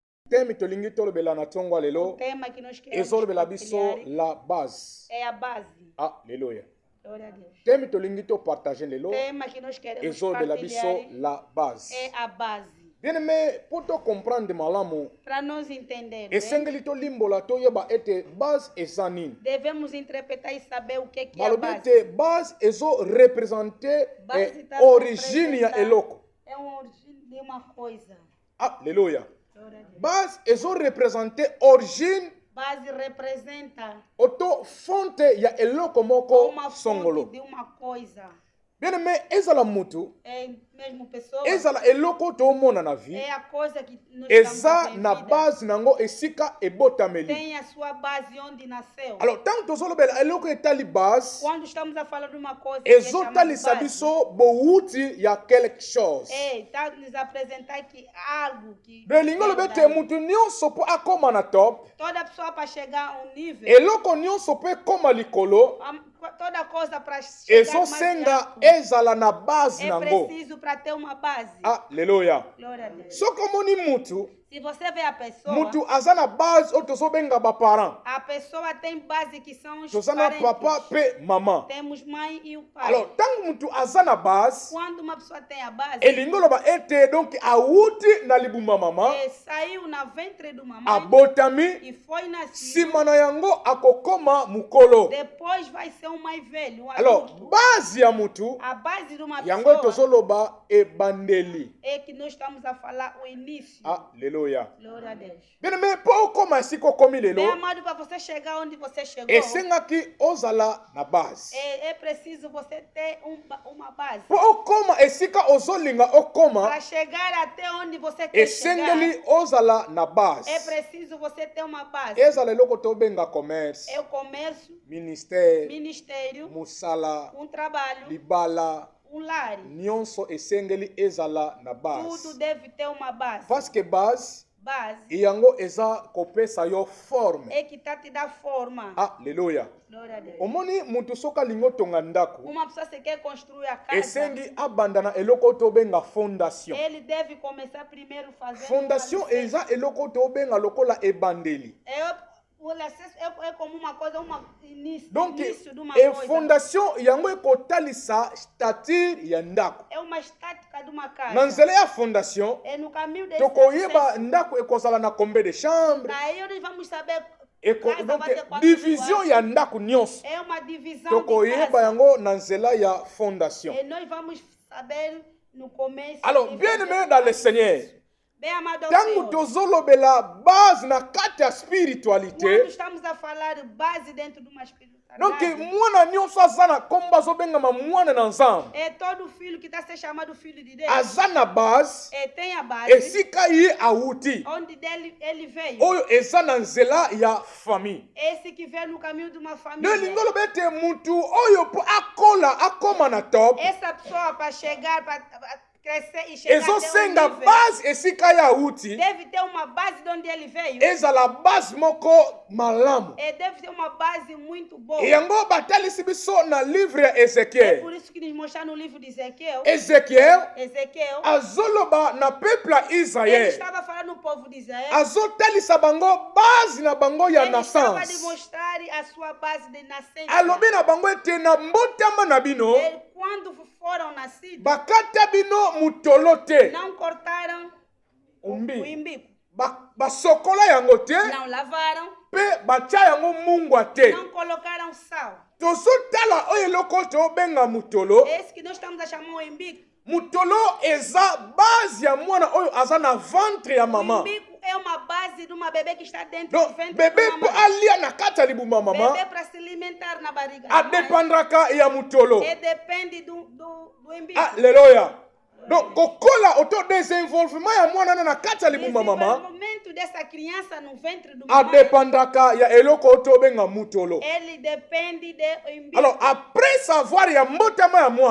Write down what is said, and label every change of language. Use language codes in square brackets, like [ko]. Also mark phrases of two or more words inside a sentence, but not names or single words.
[ln] Temi tolingi tolobela na tongo [pt] O [ln] lelo. [pt] tema que nós queremos [ln] Ezolobela biso [pt] compartilhar [fr] la base. [pt] é a base. [ln] Alléluia. [pt] Glória a Deus. [ln] Temi tolingi to partager lelo. [pt] O tema que nós queremos [ln] Ezolobela biso [pt] partilhar [fr] la base. [pt] é a base. [fr] Bien aimé, pour te comprendre malamu, [pt] Para nós entendermos, [ln] esengeli to limbola to yeba ete base ezanini. [pt] devemos interpretar e saber o que é a [ln] Malobi [pt] base. [ln] ete base ezo representer [pt] Base tá [ln] origine ya [pt] representar- [ln] eloko. [pt] É uma origem de uma coisa. [ln] Alléluia. [pt] Glória a Deus. [ln] Base ezo representer origine [pt] Base representa [ln] auto fonte ya eloko moko [pt] uma fonte [ln] songolo. [pt] de uma coisa. [fr] Bien aimé, [ln] ezala mutu, [pt] É mesmo pessoa. [ln] ezala eloko to mona na vie. [pt] É a coisa que nós [ln] Eza [pt] estamos [ln] na [pt] em vida. [ln] base nango esika ebotameli. [pt] Tem a sua base onde nasceu. [fr] Alors, tant [ln] tozolobela eloko etali base, [pt] Quando estamos a falar de uma coisa que é chamada [ln] ezotalisa [pt] base, [ln] biso bouti ya [fr] quelque chose. [pt] está nos apresentar que algo que [ln] Belingo [pt] vem [ln] lobete [pt] daí. [ln] mutu nyonso po akoma na top. [pt] Toda pessoa para chegar a um nível, [ln] Eloko nyonso po ekoma likolo. [pt] toda coisa para chegar mais [ln] Ezosenga [pt] alto, [ln] ezala na base [pt] é [ln] nango. [pt] preciso para ter uma base. [ln] Alléluia. [pt] Glória a Deus. [ln] Soko moni mutu, [pt] Se você vê a pessoa, [ln] mutu aza na base oyo tozobenga baparent. [pt] a pessoa tem base que são os [ln] Toza na [pt] parentes. [ln] papa pe mama. [pt] Temos mãe e o pai. [ln] Alors, tango mutu aza na base, [pt] Quando uma pessoa tem a base, [ln] elingo loba ete donc awuti na libuma mama, [pt] saiu na ventre de uma mãe [ln] abotami, [pt] e foi nascido, [ln] sima na yango akokoma mukolo. [pt] depois vai ser um mais velho, um [ln] Alors, [pt] adulto. [ln] base ya mutu, [pt] A base de uma [ln] yango [pt] pessoa [ln] tozoloba ebandeli. [pt] é que nós estamos a falar o início. [ln] Alléluia. [pt] Glória a Deus. [fr] Bien aimé, [ln] po okoma esika okomi [pt] Bem [ln] lelo, [pt] amado, para você chegar onde você chegou, [ln] esengaki ozala na base. [pt] é preciso você ter uma base. [ln] Po okoma esika ozolinga okoma, [pt] Para chegar até onde você quer [ln] esengeli [pt] chegar, [ln] ozala na base. [pt] é preciso você ter uma base. [ln] Ezala eloko tobenga commerce, [pt] É o comércio, [ln] ministère, [pt] ministério, [ln] musala, [pt] um trabalho, [ln] libala, [pt] um lar. [ln] nyonso esengeli ezala na [pt] Tudo [ln] base. [pt] deve ter uma base. [fr] Parce que base, [pt] Base [ln] yango eza kopesa yo forme. [pt] é que tá te dá forma. [ln] Alléluia. [pt] Glória a Deus. [ln] Omoni mutu soka lingo tonga ndako, [pt] Uma pessoa se quer construir a casa, [ln] esengi abanda na eloko tobenga fondation. [pt] ele deve começar primeiro fazendo [ln] Fondation [pt] um alicerce. [ln] eza eloko tobenga lokola ebandeli. [pt] O alicerce é como uma coisa, início [ln] Donc, [pt] de uma e coisa. [ln] fondation yango ekotalisa stature ya ndako. [pt] É uma estática de uma casa. [ln] Na nzela ya fondation, [pt] É no caminho desse [ln] tokoyeba [pt] alicerce. [ln] ndako ekozala na [fr] combien de chambre, [pt] Daí nós vamos saber. Casa [ln] donc [pt] vai ter quantos [ln] division [pt] quartos. [ln] ya ndako nyonso [pt] É uma divisão de [ln] tokoyeba [pt] casa. [ln] yango na nzela ya fondation. [pt] E nós vamos saber no começo. [ln] Alors, [pt] e [fr] bien [pt] fazer [fr] aimé dans le Seigneur, [pt] Bem amado ao [ln] tango [pt] Senhor. [ln] tozolobela base na kati ya [pt] Quando [ln] spiritualité, [pt] estamos a falar de base dentro de uma [ln] donc [pt] espiritualidade, [ln] mwana nyonso aza na kombo azobengama mwana na nzambe, [pt] é todo filho que está sendo chamado filho de Deus. [ln] aza na base [pt] Tem a base [ln] esika ye awuti [pt] onde dele ele veio. [ln] oyo eza na nzela ya famille. [pt] Esse que veio no caminho de uma [ln] nde [pt] família. [ln] lingo loba ete mutu oyo mpo akola akoma na top, [pt] Essa pessoa para chegar, para crescer e chegar até [ln] ezosenga [pt] um nível, [ln] base esika ye awuti [pt] deve ter uma base de onde ele veio. [ln] ezala base moko malamu. [pt] Deve ter uma base muito boa. [ln] Yango batalisi biso na livre ya [pt] É [ln] Ezekiel. [pt] por isso que nos mostrar no livro de Ezequiel. [ln] Ezekiel azoloba na peuple ya [pt] Ele [ln] Israel, [pt] estava falando no povo de Israel. [ln] azotalisa bango base na bango ya [pt] Ele estava a [ln] naissance. [pt] demonstrar a sua base de nascença. [ln] Alobi na bango ete na mbotama na bino [pt] Quando foram nascidos, [ln] bakata bino mutolo te, [pt] não cortaram o [ln] umbi [pt] umbigo, [ln] basokola yango te, [pt] não lavaram, [ln] mpe batya yango mungwa te. [pt] não colocaram sal. [ln] Tozotala oyo eloko tobenga mutolo. [pt] Esse que nós estamos a chamar o umbigo. [ln] Mutolo eza base ya mwana oyo aza na ventre ya [pt] O [ln] mama. [pt] umbigo é uma base de uma bebê que está dentro [ln] Donc [pt] do ventre [ln] bebe [pt] da [ln] mpo [pt] mamãe. [ln] alia na kati ya libuma ya mama [pt] Bebê para se alimentar na barriga da mãe. [ln] adepandraka ya mutolo. [pt] E depende do umbigo. [ln] Aleluya. Donc kokola auto desenvolvement ya mwana na kati ya libuma ya mama [pt] Desenvolvimento dessa criança no ventre do mamãe, [ln] adepandraka ya eloko oyo tobenga mutolo. [pt] ele depende do umbigo. [fr] Alors après savoir [ln] ya mbotama ya mwana,